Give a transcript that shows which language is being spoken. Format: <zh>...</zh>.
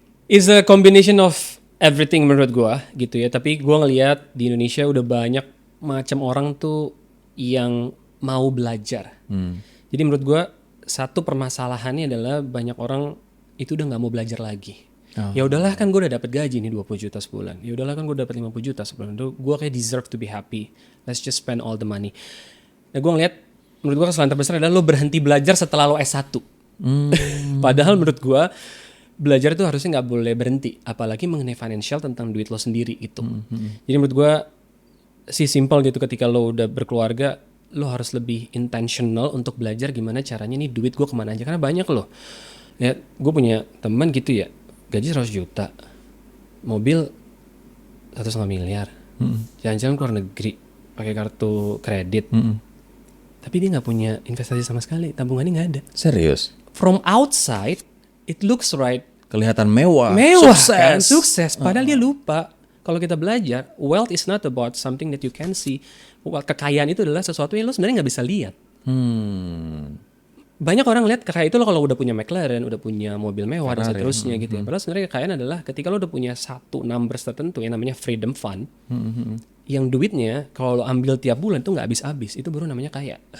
<en>It's a combination of everything</en> <id>menurut gua gitu ya. Tapi gua ngelihat di Indonesia udah banyak macam orang tuh yang mau belajar. Jadi menurut gua satu permasalahannya adalah banyak orang itu udah nggak mau belajar lagi. Ya udahlah kan gue udah dapat gaji nih 20 juta sebulan. Ya udahlah kan gue dapat 50 juta sebulan. Gue kayak</id> <en>deserve to be happy. Let's just spend all the money.</en> <id>Nah gue ngeliat, menurut gue kesalahan terbesar adalah lo berhenti belajar setelah lo S1. Padahal menurut gue belajar itu harusnya nggak boleh berhenti. Apalagi mengenai financial tentang duit lo sendiri gitu. Jadi menurut gue si simple gitu, ketika lo udah berkeluarga, lo harus lebih intentional untuk belajar gimana caranya nih duit gue kemana aja. Karena banyak loh. Ya, gue punya teman gitu ya, gaji 100 juta, mobil 1,5 miliar, jalan-jalan ke luar negeri, pakai kartu kredit. Tapi dia nggak punya investasi sama sekali, tabungannya nggak ada. Serius?</id> <en>From outside, it looks right.</en> <id>Kelihatan mewah, Sukses. Kan? Sukses. Padahal dia lupa. Kalau kita belajar,</id> <en>wealth is not about something that you can see.</en> <id>Kekayaan itu adalah sesuatu yang lo sebenarnya nggak bisa lihat. Banyak orang lihat kekayaan itu lo kalau udah punya McLaren, udah punya mobil mewah dan seterusnya gitu ya. Padahal sebenarnya kekayaan adalah ketika lo udah punya satu numbers tertentu yang namanya freedom fund, yang duitnya kalau lo ambil tiap bulan itu nggak habis-habis, itu baru namanya kaya.</id>